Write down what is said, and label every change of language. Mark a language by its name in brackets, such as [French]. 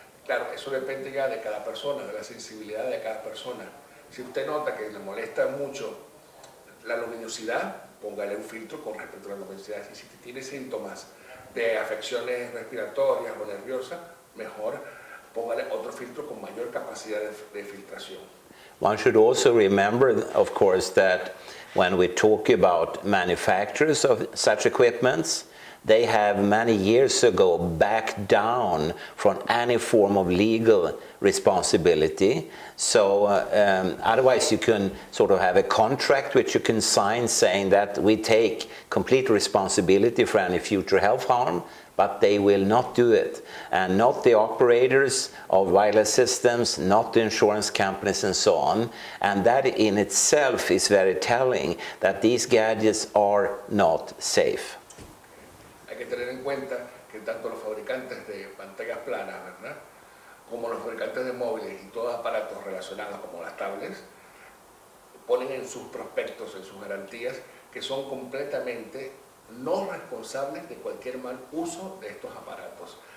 [Spanish] Claro, eso depende ya de cada persona, de la sensibilidad de cada persona. Si usted nota que le molesta mucho la luminosidad, póngale un filtro con respecto a la luminosidad. Y si tiene síntomas de afecciones respiratorias o nerviosas, mejor póngale otro filtro con mayor capacidad de filtración. [English] One should also remember, of course, that when we talk about manufacturers of such equipments, they have many years ago backed down from any form of legal responsibility. So otherwise you can sort of have a contract which you can sign saying that we take complete responsibility for any future health harm, but they will not do it. And not the operators of wireless systems, not the insurance companies and so on. And that in itself is very telling that these gadgets are not safe. [Spanish] Hay que tener en cuenta que tanto los fabricantes de pantallas planas, ¿verdad?, como los fabricantes de móviles y todos aparatos relacionados como las tablets, ponen en sus prospectos, en sus garantías, que son completamente no responsables de cualquier mal uso de estos aparatos.